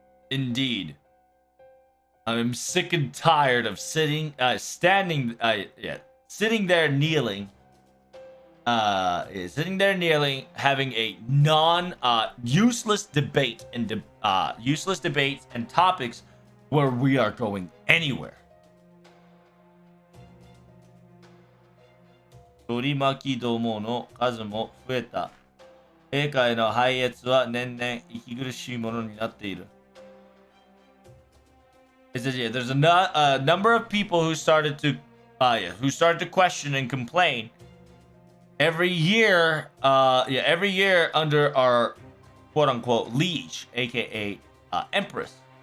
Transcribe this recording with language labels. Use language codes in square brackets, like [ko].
[en] Indeed. I'm sick and tired of sitting there kneeling, having a useless debate and useless debates and topics where we are going anywhere. [ja] 取り巻きどもの数も増えた。陛下への拝謁は年々息苦しいものになっている。 [en] It says, yeah, there's a number of people who started to question and complain every year under our quote-unquote liege, aka empress.